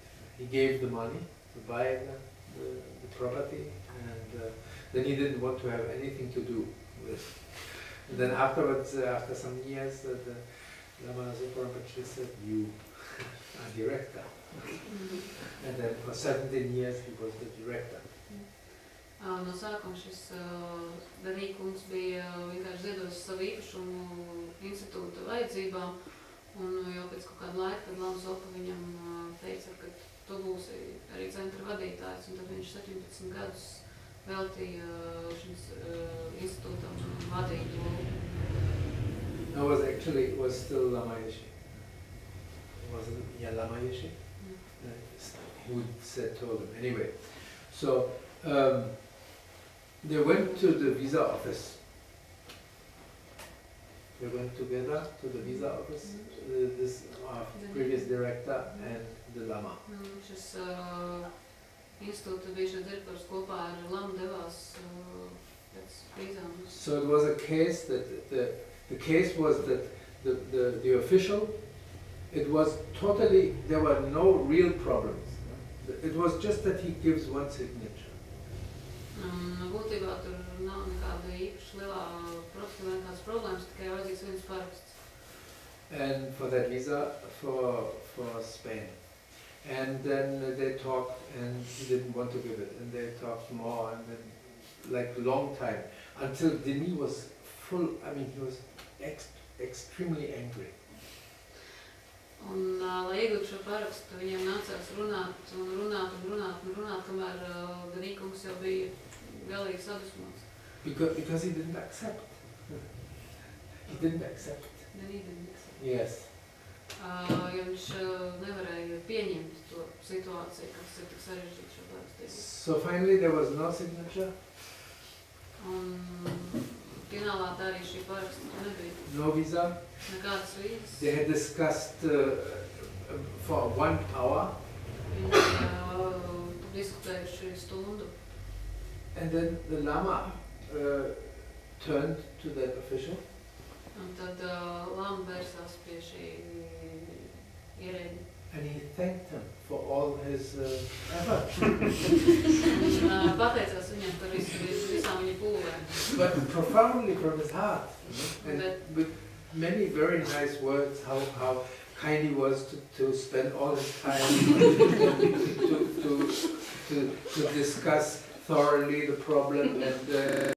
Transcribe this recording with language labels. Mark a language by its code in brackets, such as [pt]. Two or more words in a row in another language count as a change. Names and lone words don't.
[en] He gave the money to buy the property, and then he didn't want to have anything to do with. And then afterwards, after some years, the Lama Superintendent said, "You are director." And then for 17 years he was the director. [lv] No sākuma šis Danīkungs bija vienkārši ziedojis savu īpašumu institūta vajadzībām, un jau pēc kaut kāda laika, kad Lama Zopa viņam teica, ka tu būsi arī centra vadītājs, un tad viņš 17 gadus veltīja šis institūtam vadīt to. [en] No, it was still Lama-Yeshi. Wasn't Lama-Yeshi? Who told him. Anyway, so they went to the visa office. They went together to the visa office, this previous director and the Lama. [lv] Šis institūta bijušais direktors kopā ar Lamu devās pēc vīzām. [en] So it was a case that the case was that the official, it was totally, there were no real problems. It was just that he gives one signature. [lv] Būtībā tur nav nekāda īpaši lielā nekādas problēmas, tikai vajadzīgs viens paraksts. [en] And for that visa for Spain. And then they talked, and he didn't want to give it, and they talked more, and then like a long time, until Denis was full, I mean, he was extremely angry. [lv] Un, lai iegūtu šo parakstu, viņiem nācās runāt, kamēr Danīkungs jau bija galīgi sadusmots. [en] Because he didn't accept. He didn't accept. Yes. [lv] Jo viņš nevarēja pieņemt to situāciju, kas ir tik sarežģīta šo parakstu. [en] So finally there was no signature. [lv] Un finālā tā arī šī paraksta nebija. [en] No visa. [lv] Nekādas vīzas. [en] They had discussed for 1 hour. [lv] Viņi diskutējuši stundu. [en] And then the Lama turned to that official. [lv] Un tad Lama vērsās pie šī ierēģa. [en] And he thanked him for all his effort. [lv] Viņš pateicās viņam par visām viņa pūlēm. [en] But profoundly from his heart. And with many very nice words, how kind he was to spend all his time to discuss thoroughly the problem and